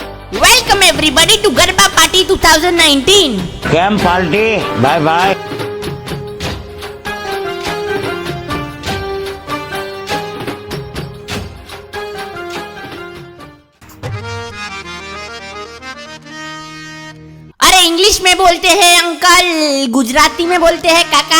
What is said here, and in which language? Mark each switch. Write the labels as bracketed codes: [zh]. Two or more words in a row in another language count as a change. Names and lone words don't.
[en] Welcome everybody to Garba Party 2019. Camp party. Bye bye. [hi] अरे इंग्लिश में बोलते हैं अंकल, गुजराती में बोलते हैं काका।